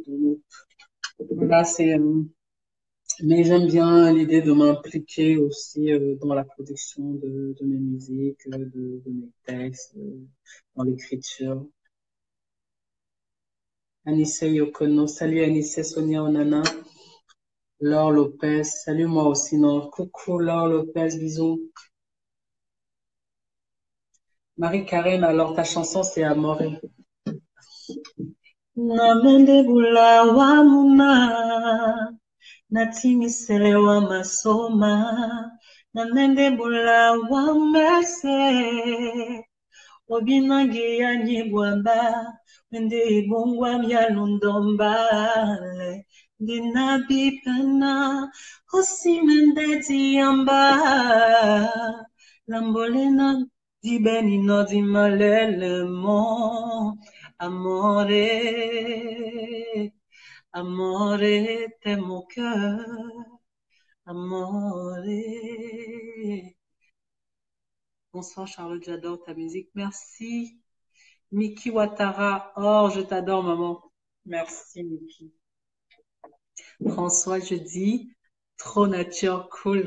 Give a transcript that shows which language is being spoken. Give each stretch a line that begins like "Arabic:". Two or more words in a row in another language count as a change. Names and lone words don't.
French: Donc, voilà, mais j'aime bien l'idée de m'impliquer aussi dans la production de mes musiques, de mes textes, dans l'écriture. Anissé Yokono, salut Anissé, Sonia Onana, Laure Lopez, salut moi aussi, non, coucou Laure Lopez, bisous. Marie-Karen, alors ta chanson c'est Amoré.
Duala: Namende bula wa muma, natimisele wa masoma, namende bula wa mese, obinangi ya nyibwamba, mende ibungwa mya lundombale, dinabipana, osimende diamba, lambolena dibeni no di malelemo,
Italian: amore, amore,
French: t'es mon cœur, amore. Bonsoir Charlotte, j'adore ta musique. Merci. Miki Ouattara, oh, je t'adore maman. Merci Miki. François, je dis, trop nature, cool.